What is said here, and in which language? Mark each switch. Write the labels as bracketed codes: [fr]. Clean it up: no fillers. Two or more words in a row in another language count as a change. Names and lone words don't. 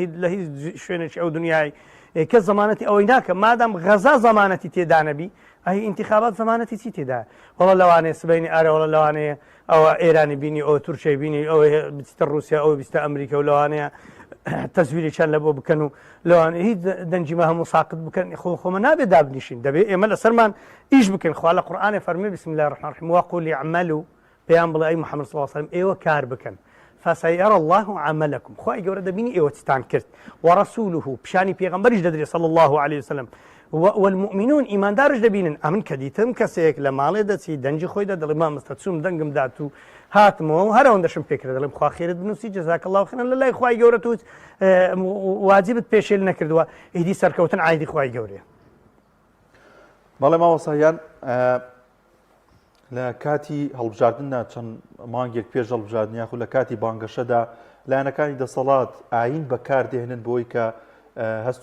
[ckb] هیچ شوێنێکی ئەو دنیای کەس زەمانەتی ئەوەی ناکە مادام غەزا زەمانەتی تێدا نەبی ئەهی انتخابات زەمانەتی چی تێدا وەڵە لەوانەیە سبەینی ئارە وەڵە لەوانەیە ئەوە ئێرانی بینی ئەوە تورکیای بینی ئەوە بچیتە رووسیا ئەوە بیستە ئەمریکا و لەوانەیە تەزویریان لە بۆ بکەن و لەوان هیچ دەنجیمە هەموو ساقت بکەن خۆمە نابێت دابنیشین دەبێت ئێمە لەسەرمان ئیش بکەن خوا لە قورئانێ فەرمێ [ar] بسم الله الرحمن الرحیم وقولوا اعملوا [ckb] پێیان بڵێ ئەی محەممەد [ar] صلی الله علیه وسلم [ckb] ئێوە کار بکەن [ar] فسيرى الله عملكم [ckb] خوای گەورە دەبینی ئێوە چتان کرد ورسوله پیشانی پێغەمبەریش دەدرێت [ar] صلی الله عليه وسلم والمؤمنون [ckb] ئیماندارش دەبینن ئەمن کە دیتم کەسێک لە ماڵێ دەچی دەنجی خۆیدا دەڵێ مامۆستا چووم دەنگم دات و هاتمەوە هەرەوەندەشم پێکرد دەڵێم خوا خێرت بنووسی [ar] جەزاک الله خێرا [ckb] لە لای خوای گەورە توت واجبت پێشێل نەکردووە ئیدی سەرکەوتن عایدی خوای گەورەیە. بەڵێ مامۆستایان لە کاتی هەڵبژاردننا چەند مانگێک پێش هەڵبژاردن یاخو لە کاتی بانگەشەدا لایەنەکانی دەسەڵات ئاین بەکاردێنن بۆی کە هەست